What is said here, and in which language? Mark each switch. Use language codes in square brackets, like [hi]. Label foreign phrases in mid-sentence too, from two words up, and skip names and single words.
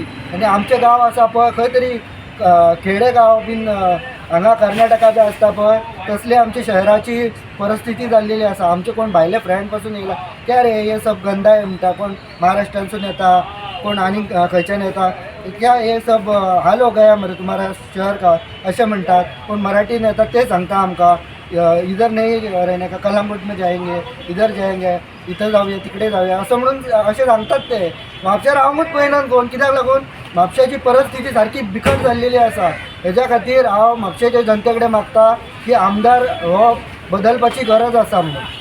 [kok] आनी आमचे गांव आसा पळय खंय तरी खेडे गांव बीन हांगा कर्नाटका जे आसता पळय तसले आमच्या शहराची परिस्थिती जाल्लेली आसा. आमचे कोण भायले फ्रेंड पासून येयला [hi] क्या रे [kok] हे सब गंदाय म्हणटा. कोण महाराष्ट्रांसून येता, कोण आनी खंयच्यान येता. [hi] क्या हे सब हाल हो गया मरे तुम्हारा शहर का [kok] अशें म्हणटात. कोण मराठीन येतात ते सांगता आमकां [hi] इधर नहीं रहने का, कलंगूट में जाएंगे, इधर जाएंगे, [mr] इथं जाऊया तिकडे जाऊया असं म्हणून असे सांगतात ते. [kok] म्हापशार हांवूच पळयनात कोण, कित्याक लागून म्हापशाची परिस्थिती सारकी बिकट जाल्लेली आसा. हेज्या खातीर हांव म्हापशेच्या जनते कडेन मागता की आमदार हो बदलपाची गरज आसा म्हणून.